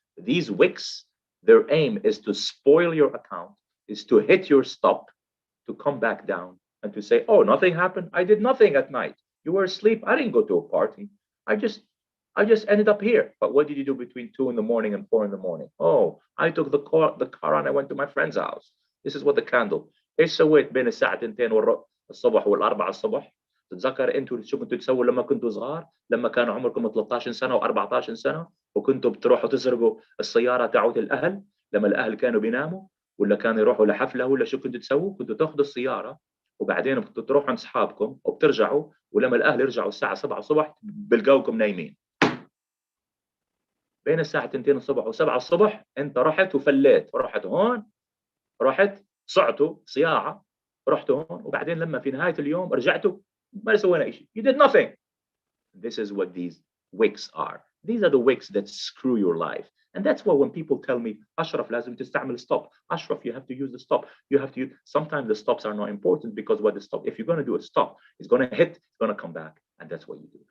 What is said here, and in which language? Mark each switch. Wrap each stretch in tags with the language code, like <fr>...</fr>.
<en>These wicks, their aim is to spoil your account, is to hit your stop, to come back down and to say, oh, nothing happened. I did nothing at night. You were asleep. I didn't go to a party. I just ended up here. But what did you do between 2 in the morning and 4 in the morning? Oh, I took the car and I went to my friend's house. This is what the candle.</en> <ar>ايش سويت بين الساعة 2 الصبح وال4 الصبح؟ تتذكر انتوا شو كنتوا تسووا لما كنتوا صغار؟ لما كان عمركم 13 سنة و14 سنة وكنتوا بتروحوا تسرقوا السيارة تاعت الأهل لما الأهل كانوا بيناموا، ولا كانوا يروحوا لحفلة، ولا شو كنتوا تسووا؟ كنتوا تاخذوا السيارة وبعدين كنتوا تروحوا عند أصحابكم وبترجعوا، ولما الأهل يرجعوا الساعة 7 الصبح بلقاوكم نايمين. بين الساعة 2 الصبح و7 الصبح أنت رحت وفليت، رحت هون، رحت صعتوا صياعة، رحتوا هون، وبعدين لما في نهاية اليوم رجعتوا ما سوينا شيء.</ar> <en>You did nothing. This is what these wicks are. These are the wicks that screw your life. And that's why when people tell me, Ashraf,</en> <ar>لازم تستعمل</ar> <en>stop. Ashraf, you have to use the stop. You have to use, sometimes the stops are not important because what the stop, if you're going to do a stop, it's going to hit, it's going to come back. And that's what you do.</en>